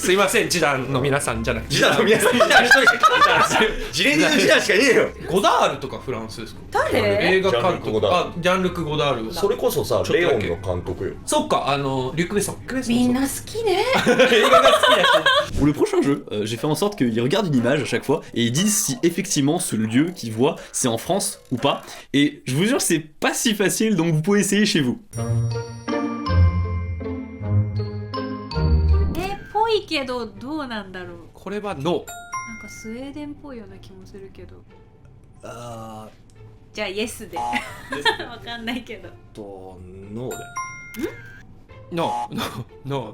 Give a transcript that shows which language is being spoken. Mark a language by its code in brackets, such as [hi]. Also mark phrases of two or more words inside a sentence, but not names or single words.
[ja] すいません、ジダンの皆さんじゃなくて。ジダンの皆さん、ジダン一人しかジレンジのジダンしかいねえよ。ゴダールとかフランスですか。誰？映画監督。あ、ジャンルク・ゴダール。それこそさ、レオンの監督よ。そっか、リュック・ベッソン。みんな好きね。映画が好きだし。 [fr] Pour le prochain jeu, j'ai fait en sorte qu'ils regardent une image à chaque fois et ils disent si effectivement ce lieu qu'ils voient c'est en France ou pas. Et je vous jure c'est pas si facile donc vous pouvez essayer chez vous. [ja] ぽいけどどうなんだろう。これはノー。なんかスウェーデンっぽいような気もするけど。じゃあイエスで。わかんないけど。ノーで。ノー。